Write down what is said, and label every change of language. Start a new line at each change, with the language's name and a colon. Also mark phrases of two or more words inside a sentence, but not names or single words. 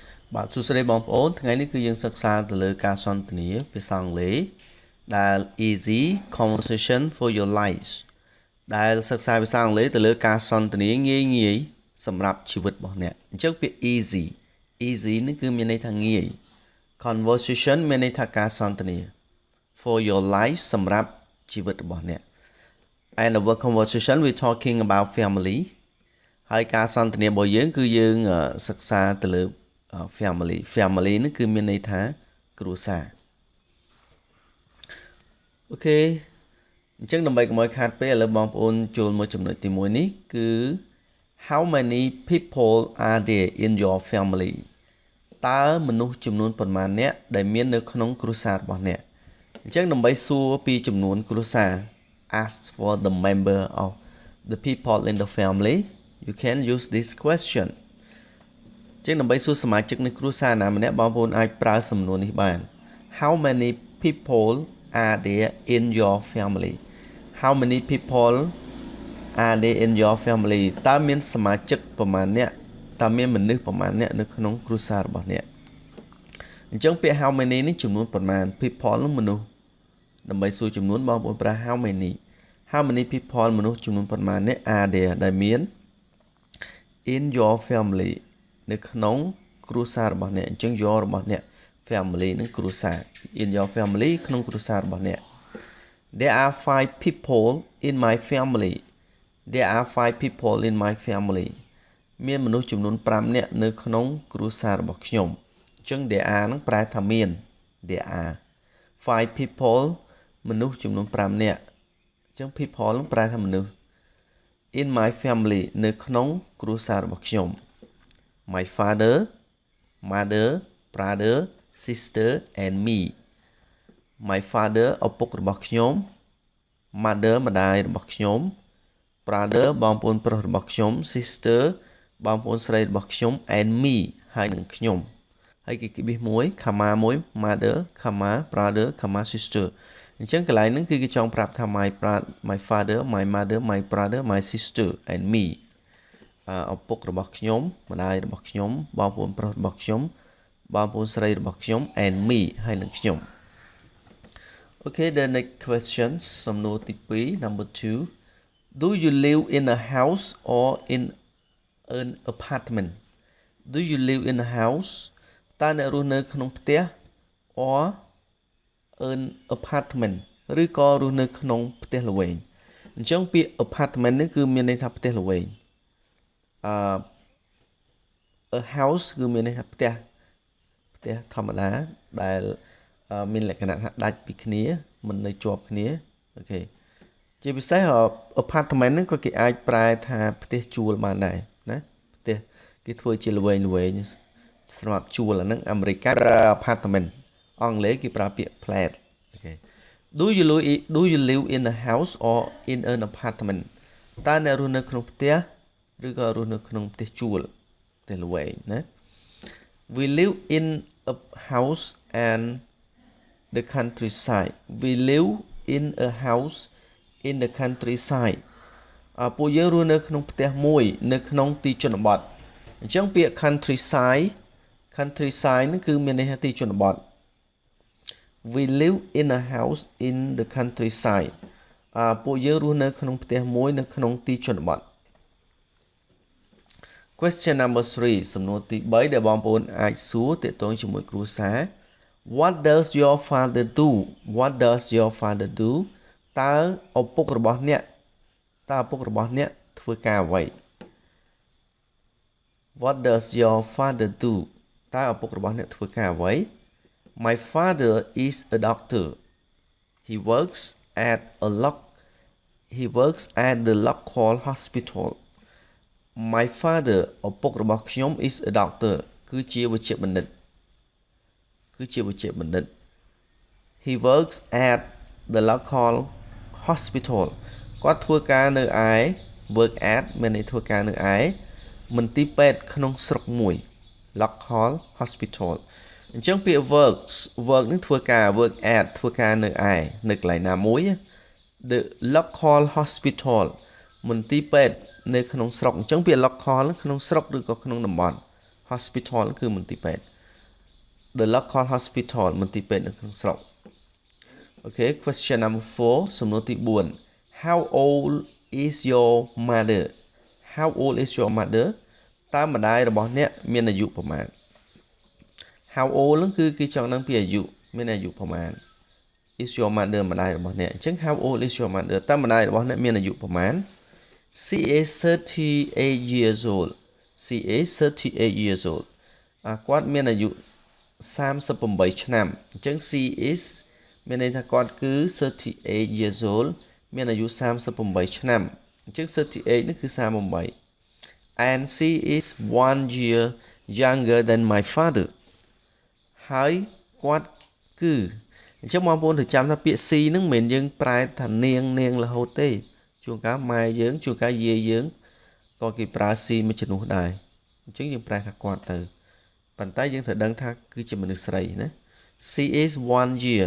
Khmer: បាទសួស្តីបងប្អូនថ្ងៃនេះគឺយើងសិក្សាទៅលើការសន្ទនាភាសាអង់គ្លេសដែល
English: easy conversation for your lives
Khmer: ដែលសិក្សាភាសាអង់គ្លេសទៅលើការសន្ទនាងាយសម្រាប់ជីវិតរបស់អ្នកអញ្ចឹងពាក្យ easy នេះគឺមានន័យថាងាយ conversation មានន័យថាការសន្ទនា
English: for your life
Khmer: សម្រាប់ជីវិតរបស់អ្នក
English: and our conversation we talking about family
Khmer: ហើយការសន្ទនារបស់យើងគឺយើងសិក្សាទៅលើfamily នេះគឺមានន័យថាគ្រួសារ អូខេអញ្ចឹងដើម្បីកុំឲ្យខាតពេលឥឡូវបងប្អូនចូលមកចំណុចទី1នេះគឺ
English: how many people are there in your family
Khmer: តើមនុស្សចំនួនប៉ុន្មានអ្នកដែលមាននៅក្នុងគ្រួសាររបស់ អ្នកអញ្ចឹងដើម្បីសួរពីចំនួនគ្រួសារ
English: ask for the member of the people in the family you can use this question ចឹង
Khmer: ដើម្បីសួរសមាជិកនៃគ្រួសារណាម្នាក់បងប្អូនអាចប្រើសំណួរនេះបាន
English: How many people are there in your family How many people are there in your family
Khmer: តើមានសមាជិកប្រមាណអ្នកតើមានមនុស្សប្រមាណអ្នកនៅក្នុងគ្រួសាររបស់អ្នកអញ្ចឹងពាក្យ
English: how many
Khmer: នេះចំនួនប្រមាណ people នោះមនុស្សដើម្បីសួរចំនួនបងប្អូនប្រើ
English: how many people
Khmer: មនុស្សចំនួនប្រមាណអ្នក
English: are there
Khmer: ដែលមាន
English: in your family
Khmer: នៅក្នុងគ្រួសាររបស់អ្នកអញ្ចឹង your របស់អ្នក family នឹងគ្រួសារ
English: in your family
Khmer: ក្នុងគ្រួ សាររបស់អ្នក
English: There are 5 people in my family There are 5 people in my family
Khmer: មានមនុស្សចំនួន5នាក់នៅក្នុងគ្រួសាររបស់ខ្ញុំអញ្ចឹង
English: there are
Khmer: នឹងប្រែថាមាន
English: there are 5 people
Khmer: មនុស្សចំនួន5នាក់អញ្ចឹង
English: people
Khmer: នឹងប្រែថាមនុស្ស
English: in my family
Khmer: នៅក្នុងគ្រួសាររបស់ខ្ញុំ
English: My father, mother, brother, sister and me. My father
Khmer: ឪពុករបស់ខ្ញុំ mother ម្ដាយរបស់ខ្ញុំ brother បងប្អូនប្រុសរបស់ខ្ញុំ sister បងប្អូន ស្រីរបស់ខ្ញុំ
English: and me
Khmer: ហើយនឹងខ្ញុំហើយគេគិតមួយ comma មួយ
English: mother, comma, brother, comma, sister
Khmer: អញ្ចឹងកន្លែងហ្នឹងគឺគេចង់ប្រាប់ថា
English: my father, my mother, my brother, my sister and me
Khmer: ឪពុករបស់ខ្ញុំម្ដាយរបស់ខ្ញុំបងប្អូនប្រុសរបស់ខ្ញុំបងប្អូនស្រីរបស់ខ្ញុំ
English: and me
Khmer: ហើយនឹងខ្ញុំ
English: Okay the next question
Khmer: សំណួរទី2
English: number 2 Do you live in a house or in an apartment Do you live in a house
Khmer: តើអ្នករស់នៅក្នុងផ្ទះ
English: or an apartment
Khmer: ឬក៏រស់នៅក្នុងផ្ទះល្វែងអញ្ចឹងពាក្យ
English: apartment
Khmer: នេះគឺមានន័យថាផ្ទះល្វែង
English: a house
Khmer: គឺមានន័យថាផ្ទះធម្មតាដែលមានលក្ខណៈថាដាច់ពីគ្នាមិននៅជាប់គ្នាអូខេជាពិសេស apartment ហ្នឹងក៏គេអាចប្រែថាផ្ទះជួល បានដែរណាផ្ទះគេធ្វើជាល្វែងសម្រាប់ជួលអាហ្នឹងអាមេរិកប្រើ apartment អង់គ្លេសគេប្រើពាក្យ flat អូខេ
English: Do you live in a house or in an apartment
Khmer: តើអ្នករស់នៅក្នុងផ្ទះឬក៏រស់នៅក្នុងផ្ទះជួលផ្ទះល្វែ ងណា
English: We live in a house and the countryside We live in a house in the countryside
Khmer: ពួកយើងរស់នៅក្នុងផ្ទះមួយនៅក្នុងទីជនបទអញ្ចឹងពាក្យ
English: countryside
Khmer: ហ្នឹងគឺមានន័យថាទីជនបទ
English: We live in a house in the countryside
Khmer: ពួកយើងរស់នៅក្នុងផ្ទះមួយនៅក្នុងទីជនបទ
English: Question number 3
Khmer: សំណួរទី3ដែលបងប្អូនអាចសួរទាក់ទងជាមួយគ្រួសារ
English: What does your father do What does your father do
Khmer: តើឪពុករបស់អ្នក ធ្វើការអ្វី
English: What does your father do
Khmer: តើឪពុករបស់អ្នកធ្វើការអ្វី
English: My father is a doctor He works at the local hospital My father
Khmer: ឪពុករបស់ខ្ញុំ
English: is a doctor
Khmer: គឺជាវេជ្ជបណ្ឌិត
English: He works at the local hospital
Khmer: គាត់ធ្វើការនៅឯ
English: work at
Khmer: មានន័យធ្វើការនៅឯមន្ទីរពេទ្យក្នុងស្រុកមួយ
English: local hospital
Khmer: អញ្ចឹងពាក្យ work នេះធ្វើការ
English: work at
Khmer: ធ្វើការនៅឯនៅកន្លែងណាមួយ
English: The local hospital
Khmer: មន្ទីរពេទ្យនៅក្នុងស្រុកអញ្ចឹងពាក្យ local ក្នុងស្រុកឬក៏ក្នុងតំបន់ hospital គឺមន្ទីរពេទ្យ
English: the local hospital
Khmer: មន្ទីរពេទ្យនៅក្នុងស្រុក
English: Okay question number 4
Khmer: សំណួរទី4
English: How old is your mother How old is your mother
Khmer: តើម្ដាយរបស់អ្នកមានអាយុប្រមាណ
English: How old
Khmer: ហ្នឹងគឺគេចង់ដឹងពីអាយុមានអាយុប្រមាណ
English: is your mother
Khmer: ម្ដាយរបស់អ្នកអញ្ចឹង
English: How old is your mother
Khmer: តើម្ដាយរបស់អ្នកមានអាយុប្រមាណ
English: She is 38 years old She is 38 years old
Khmer: គាត់មានអាយុ38ឆ្នាំអញ្ចឹង
English: She is
Khmer: មានន័យថាគាត់គឺ38
English: years old
Khmer: មានអាយុ38ឆ្នាំអញ្ចឹង38នេះគឺ38
English: and she is 1 year younger than my father
Khmer: ហើយគាត់គឺអញ្ចឹងបងប្អូនត្រូវចាំថាពាក្យ C ហ្នឹងមិនមែនយើងប្រែ ថានាងរហូតទេជួនកាលម៉ែយើងជួនកាលយាយយើងក៏គេប្រើ C មួយចំនួនដែរអញ្ចឹងយើងប្រែថាគាត់ទៅប៉ុន្តែយើងត្រូវដឹងថាគឺជាមនុស្សស្រីណា
English: She is 1 year